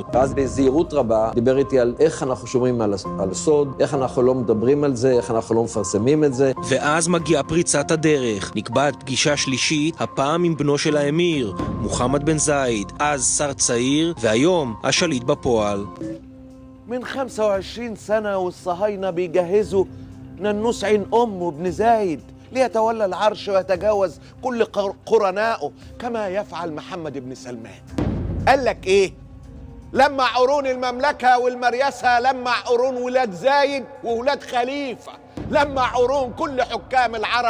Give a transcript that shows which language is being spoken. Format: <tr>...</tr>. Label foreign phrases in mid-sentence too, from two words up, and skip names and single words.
<he>ואז בזהירות רבה דיבר איתי על איך אנחנו שומרים על הסוד, איך אנחנו לא מדברים על זה, איך אנחנו לא מפרסמים את זה. ואז מגיעה פריצת הדרך. נקבעת פגישה שלישית, הפעם עם בנו של האמיר, מוחמד בן זאיד, אז שר צעיר, והיום השליט בפועל.</he> <ar>من 25 سنة والصهاينة بيجهزوا ننوس عين أمه ابن زايد ليتولى العرش ويتجاوز كل قرنائه كما يفعل محمد بن سلمان. قال لك إيه؟ لمع قرون المملكة والمريسة، لمع قرون ولاد زايد وولاد خليفة، لمع قرون كل حكام العرب.</ar>